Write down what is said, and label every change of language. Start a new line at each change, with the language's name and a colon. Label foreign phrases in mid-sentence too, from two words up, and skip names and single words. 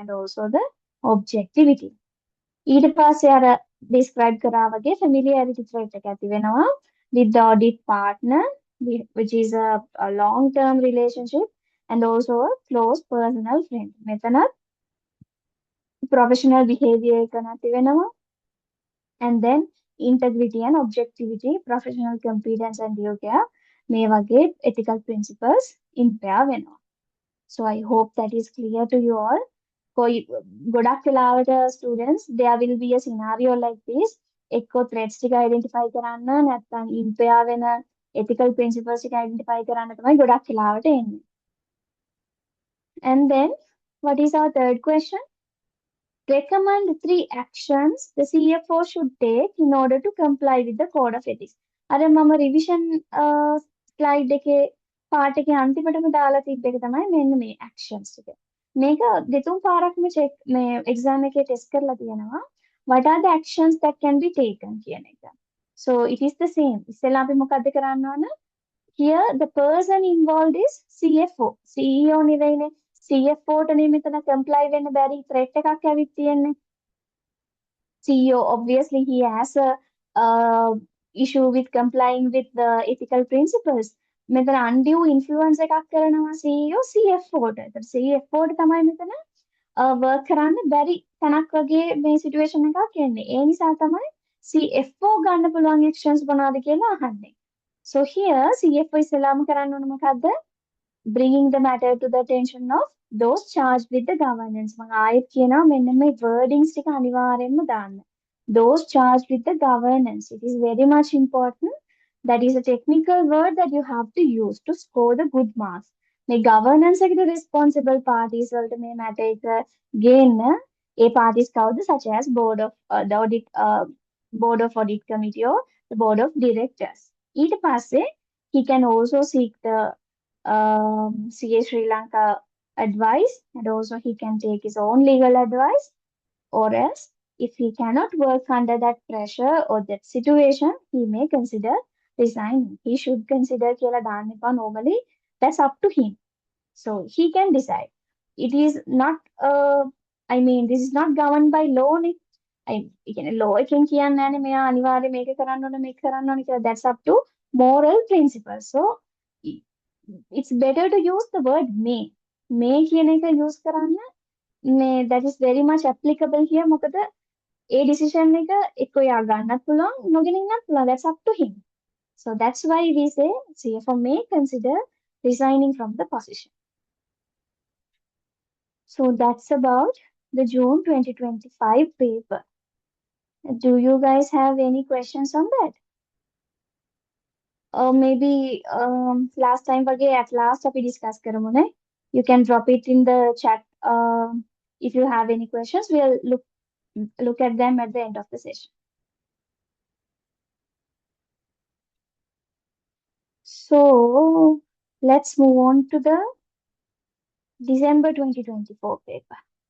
English: And also the objectivity.
Sinhala: ඊට පස්සේ අර
English: describe
Sinhala: කරා වගේ
English: familiarity threat
Sinhala: එක ඇති වෙනවා
English: with the audit partner which is a long term relationship and also a close personal friend. මෙතනත් professional behavior
Sinhala: එක නැති වෙනවා
English: and then integrity and objectivity, professional competence and due care
Sinhala: මේ වගේ
English: ethical principles impair වෙනවා. So I hope that is clear to you all.
Sinhala: ගොඩක් වෙලාවට
English: students there will be a scenario like this.
Sinhala: එක්කෝ threats ටික identify කරන්න නැත්නම් impair වෙන
English: ethical principles
Sinhala: ටික identify කරන්න තමයි ගොඩක් වෙලාවට එන්නේ.
English: And then what is our third question? Recommend 3 actions the CFO should take in order to comply with the code of ethics.
Sinhala: අර මම
English: revision slide
Sinhala: එකේ part එකේ අන්තිමටම දාලා තිබ්බ එක තමයි මෙන්න මේ actions ටික. මේක දෙතුන් පාරක්ම check මේ exam එකේ test කරලා තියෙනවා.
English: What are the actions that can be taken
Sinhala: කියන එක.
English: So it is the same.
Sinhala: ඉස්සෙල්ලා අපි මොකද්ද කරන්න ඕන?
English: Here, the person involved is CFO.
Sinhala: CEO නෙවෙයිනේ. CFO ට නේ මෙතන comply වෙන්න බැරි threat එකක් ඇවිත් තියෙන්නේ.
English: CEO, obviously, he has a issue with complying with the ethical principles.
Sinhala: මෙතන
English: undue influence
Sinhala: එකක් කරනවා CEO CFO ට. ඒතර CFO ට තමයි මෙතන work කරන්න බැරි තැනක් වගේ මේ situation එකක් එන්නේ. ඒ නිසා තමයි CFO ගන්න පුළුවන් actions මොනවද කියලා අහන්නේ.
English: So here
Sinhala: CFO ඉස්සෙල්ලාම කරන්න ඕන මොකද්ද?
English: Bringing the matter to the attention of those charged with the governance.
Sinhala: මම ආයෙත් කියනවා මෙන්න මේ wordings ටික අනිවාර්යෙන්ම දාන්න.
English: Those charged with the governance. It is very much important. That is a technical word that you have to use to score the good marks.
Sinhala: මේ governance එකට
English: responsible parties
Sinhala: වලට මේ matter එක ගේන්න ඒ parties කවුද?
English: Such as board of audit committee or the board of directors. ඊට පස්සේ he can also seek the CA Sri Lanka advice, and also he can take his own legal advice, or else if he cannot work under that pressure or that situation, he may consider resigning. He should consider
Sinhala: කියලා දාන්න එපා
English: normally. That's up to him. So he can decide. It is not, I mean, this is not governed by law.
Sinhala: ඒ කියන්නේ law එකෙන් කියන්නේ නැහැ මෙයා අනිවාර්යයෙන් මේක කරන්න ඕන මේක කරන්න ඕන කියලා.
English: That's up to moral principles. So it's better to use the word may. May
Sinhala: කියන එක
English: use
Sinhala: කරන්න මේ
English: that is very much applicable here.
Sinhala: මොකද ඒ decision එක එක්ක යා ගන්නත් පුළුවන් නොගෙන ඉන්නත් පුළුවන්.
English: That's up to him. So that's why we say CFO may consider resigning from the position. So that's about the June 2025 paper. Do you guys have any questions on that? Or maybe last time වගේ at last අපි discuss
Sinhala: කරමු නේ.
English: You can drop it in the chat if you have any questions. We'll look at them at the end of the session. So let's move on to the December 2024 paper.